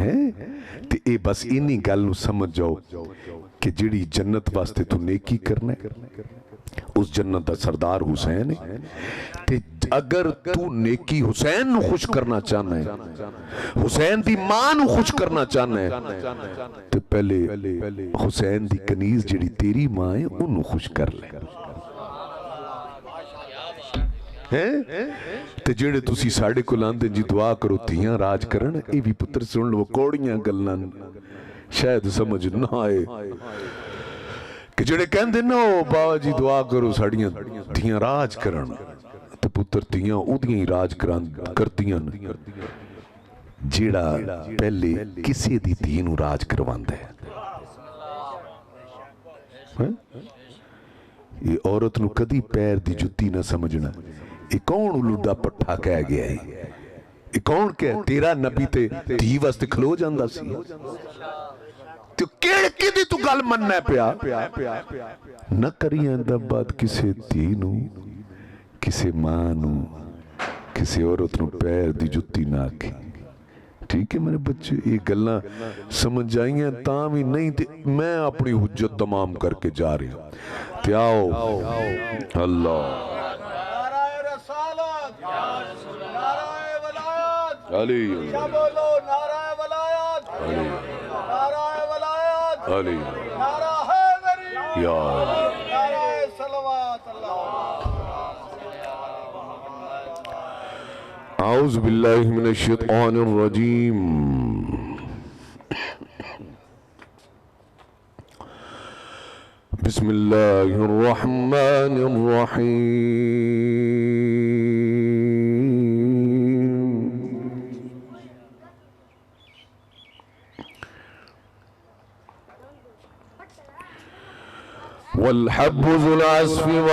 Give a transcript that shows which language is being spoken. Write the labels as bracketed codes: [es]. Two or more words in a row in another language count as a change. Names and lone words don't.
[pa] ہے تے اے بس اینی گل نوں سمجھ جاؤ کہ جیہڑی جنت واسطے تو نیکی کرنا ہے اس جنت دا سردار حسین ہے، تے اگر تو نیکی حسین نوں خوش کرنا چاہنا ہے، حسین دی ماں نوں خوش کرنا چاہنا ہے، تو پہلے حسین دی کنیز جیہڑی تیری ماں ہے انہوں نے خوش کر لے. تے جیہڑے تسی ساڈے کول آندے جی دعا کرو دھیاں راج کرن، یے بھی پتر سن لو کوڑیاں گلاں شاید سمجھ نہ آئے کہ جڑے کہندے نا او بابا جی دعا کرو ساڑیاں دھیاں راج کرن تے پتر دھیاں اودیاں ہی راج کردیاں جیڑا پہلے کسی دی دھی نو راج کرواندا ہے. یہ عورت نو کدی پیر دی جتی نہ سمجھنا. یہ کون اولودا پٹھا کہہ گیا ہے؟ یہ کون کہ تیرا نبی تے دھی واسطے کھلو جاندا سی؟ تو کیڑی دی تو گل مننا ہے پیا نہ کریاں دا بات کسے دھی نو کسے ماں نو کسے عورت نو پیر دی جتی نہ آکھی. ٹھیک ہے میرے بچے یہ گلاں سمجھ جائیں تاں بھی نہیں تے میں اپنی حجت تمام کر کے جا رہی ہوں. تے آؤ اللہ [ur] نعرہ رسالت نعرہ ولایت علی کیا بولو نعرہ ولایت نعرہ ولایت علی نعرہ حیدری یا نعرہ صلوات اللہ. [ar] اعوذ باللہ من الشیطان الرجیم. بسم اللہ الرحمن الرحیم. والحب ذو العصف